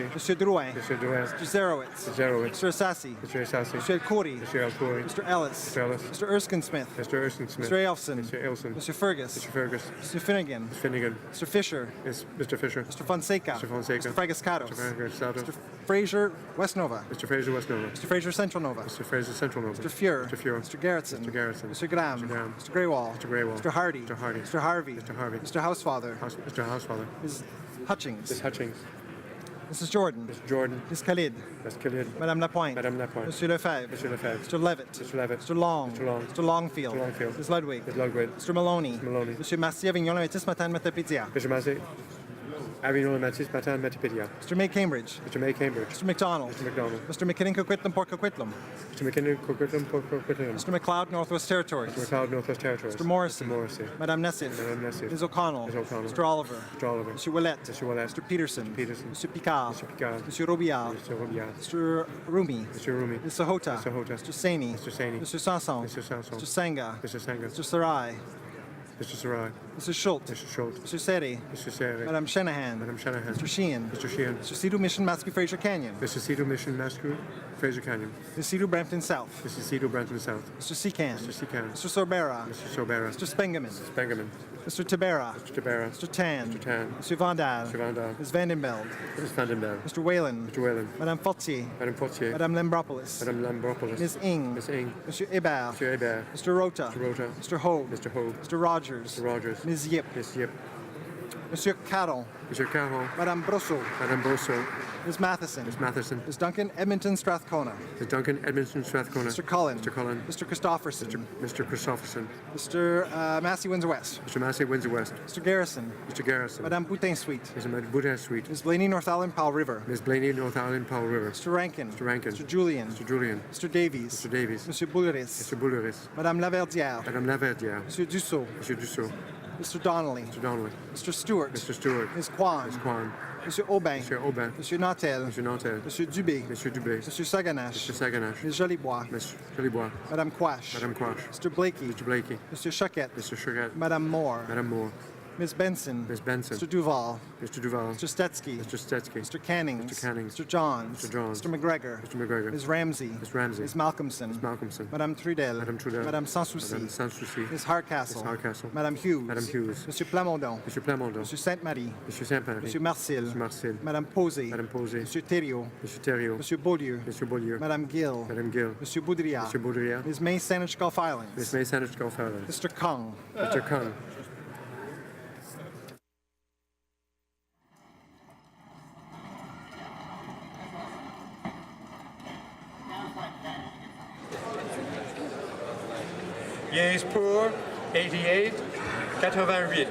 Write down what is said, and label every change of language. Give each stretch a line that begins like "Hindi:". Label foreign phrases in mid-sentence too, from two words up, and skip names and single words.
English: Monsieur Drouin. Mr. Douin. Mr. Zerowitz. Mr. Zerowitz. Mr. Assassi. Mr. Assassi. Monsieur El Khoury. Mr. El Khoury. Mr. Ellis. Mr. Ellis. Mr. Erskine Smith. Mr. Erskine Smith. Mr. Ailson. Mr. Ailson. Monsieur Fergus. Mr. Fergus. Mr. Finnegan. Mr. Finnegan. Mr. Fisher. Mr. Fisher. Mr. Fonseca. Mr. Fonseca. Mr. Fragascatos. Mr. Fragascatos. Mr. Fraser West Nova. Mr. Fraser West Nova. Mr. Fraser Central Nova. Mr. Fraser Central Nova. Mr. Fuhr. Mr. Fuhr. Mr. Garrettson. Mr. Garrettson. Mr. Graham. Mr. Graham. Mr. Greywall. Mr. Greywall. Mr. Hardy. Mr. Hardy. Mr. Harvey. Mr. Harvey. Mr. Housefather. Mr. Housefather. Ms. Hutchings. Ms. Hutchings. Mrs. Jordan. Mr. Jordan. Ms. Khalid. Ms. Khalid. Madame Lapointe. Madame Lapointe. Monsieur Lefebvre. Monsieur Lefebvre. Mr. Levitt. Mr. Levitt. Mr. Long. Mr. Long. Mr. Longfield. Mr. Longfield. Ms. Ludwig. Ms. Ludwig. Mr. Maloney. Maloney. Monsieur Massy Avignon Lemetis Matin Matapédia. Mr. Massey. Avignon le Matis Matin Matipédia. Mr. May Cambridge. Mr. May Cambridge. Mr. McDonald. Mr. McDonald. Mr. McKinnon Coquitlam Port Coquitlam. Mr. McKinnon Coquitlam Coquitlam. Mr. McLeod Northwest Territories. Mr. McLeod Northwest Territories. Mr. Morrissey. Mr. Morrissey. Madame Nessif. Madame Nessif. Ms. O'Connell. Ms. O'Connell. Mr. Oliver. Mr. Oliver. Mr. Willett. Mr. Willett. Mr. Peterson. Mr. Peterson. Mr. Picard. Mr. Picard. Mr. Robillard. Mr. Robillard. Mr. Rumi. Mr. Rumi. Mr. Hota. Mr. Hota. Mr. Saini. Mr. Saini. Mr. Sanson. Mr. Sanson. Mr. Sanga. Mr. Sanger. Mr. Sarai. Mr. Sarai. Mr. Schultz. Mr. Schultz. Mr. Seri. Mr. Serre. Madame Shanahan. Madame Shanahan. Mr. Sheehan. Mr. Sheehan. Mr. Cedar Mission Mascue Fraser Canyon. Mr. Cedar Mission Mascou, Fraser Canyon. Mr. Cedar Brampton South. Mr. Cedar Brampton South. Mr. Secan. Mr. Secan. Mr. Sorbera. Mr. Sobera. Mr. Spengeman. Spengeman. Mr. Tabera. Mr. Tabera. Mr. Tan. Mr. Tan. Mr. Vandal. Mr. Vandal. Ms. Vandenbeld. Ms. Vandenberg. Mr. Whalen. Mr. Whalen. Madame Fortier. Madame Portier. Madame Lambropoulos. Madame Lambropoulos. Ms. Ing. Ms. Ing. Monsieur Hébert. Mr. Hebert. Mr. Rota. Mr. Rota. Mr. Hogue. Mr. Hogue. Mr. Rogers. Mr. Rogers. Ms. Yip. Ms. Yip. Monsieur Caron. Mr. Caron. Madame Brosso. Madame Brosso. Ms. Matheson. Ms. Matheson. Ms. Duncan Edmonton Strathcona. Ms. Duncan Edmondson Strathcona. Mr. Cullen. Mr. Cullen. Mr. Christopherson. Mr. Christopherson. Mr. Massey Windsor West. Mr. Massey Windsor West. Mr. Garrison. Mr. Garrison. Madame Boutin Suite. Mr. Boutin Suite. Ms. Blaney North Island Powell River. Ms. Blaney North Island Powell River. Mr. Rankin. Mr. Rankin. Mr. Julian. Mr. Julian. Mr. Davies. Mr. Davies. Monsieur Bouleris. Mr. Bouleris. Madame Laverdière. Madame Laverdière. Monsieur Dussault. Monsieur Dussault. Mr. Donnelly. Mr. Donnelly. Mr. Stewart. Mr. Stewart. Ms. Kwan. Ms. Kwan. Monsieur Aubin. Monsieur Aubin. Monsieur Nantel. Monsieur Nantel. Monsieur Dubé. Monsieur Dubé. Monsieur Saganache. Mr. Saganache. Ms. Jolibois. Ms. Jolibois. Madame Quash. Madame Quash. Mr. Blakey. Mr. Blakey. Monsieur Choquette. Mr. Sugar. Madame Moore. Madame Moore. Ms. Benson. Ms. Benson. Mr. Duval. Mr. Duval. Mr. Stetsky. Mr. Stetsky. Mr. Cannings. Mr. Cannings. Mr. Johns. Mr. Johns. Mr. McGregor. Mr. McGregor. Ms. Ramsey. Ms. Ramsey. Ms. Malcolmson. Ms. Malcolmson. Madame Trudel. Madame Trudel. Madame Sanssouci. Madame Sanssouci. Ms. Hardcastle. Ms. Hardcastle. Madame Hughes. Madame Hughes. Monsieur Plamondon. Monsieur Plamondon. Monsieur Sainte-Marie. Monsieur Saint-Marie. Monsieur Marcel. Monsieur Marcel. Madame Posé. Madame Posé. Monsieur Thériault. Monsieur Thériault. Monsieur Beaulieu. Monsieur Beaulieu. Madame Gill. Madame Gill. Monsieur Boudria. Monsieur Baudrillard. Ms. May Saanich Gulf Islands. Miss May Sandwich Gulf Islands. Mr. Kung. Mr. Kung. Yeas pour 88, 88.